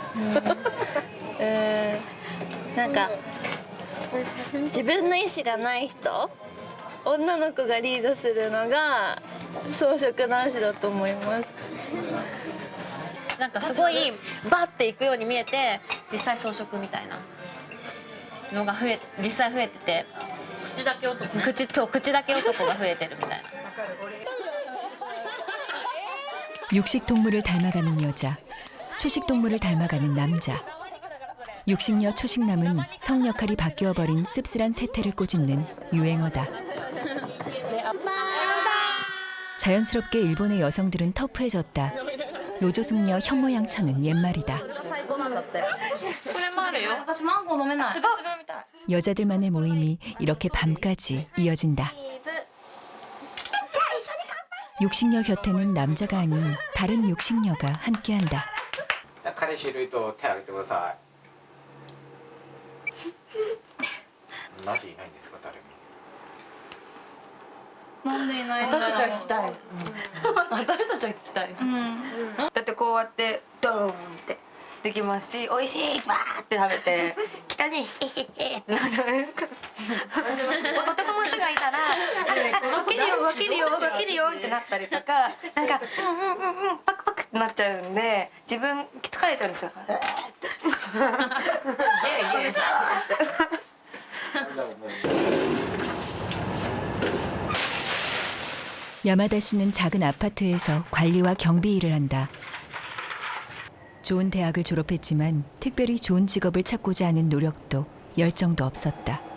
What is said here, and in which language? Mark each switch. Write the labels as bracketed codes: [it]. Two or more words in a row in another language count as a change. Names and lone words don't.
[ja] なんか自分の意思がない人、女の子がリードするのが草食男子だと思います。なんかすごいバッていくように見えて実際草食みたいなのが実際増えてて、口だけ男ね、口だけ男が増えてるみたいな。 [ko] 육식 동물을 닮아가는 여자, 초식 동물을 닮아가는 남자. 육식녀 초식남은 성 역할이 바뀌어버린 씁쓸한 세태를 꼬집는 유행어다. 자연스럽게 일본의 여성들은 터프해졌다. 노조숙녀 현모양처는 옛말이다. 여자들만의 모임이 이렇게 밤까지 이어진다. 육식녀 곁에는 남자가 아닌 다른 육식녀가 함께한다. [ja] 彼氏いる人手挙げてください。なぜいないんですか、誰も。なんでいないんだろう。私たちは聞きたい。私たちは聞きたい。だってこうやってドーンってできますし、美味しいわーって食べて来たねってなる。男の人がいたら分けるよ分けるよ分けるよってなったりとか、なんかパクパクってなっちゃうんで自分疲れちゃうんですよ。疲れたって。 [ko] 야마다 씨는 작은 아파트에서 관리와 경비 일을 한다. 좋은 대학을 졸업했지만 특별히 좋은 직업을 찾고자 하는 노력도 열정도 없었다.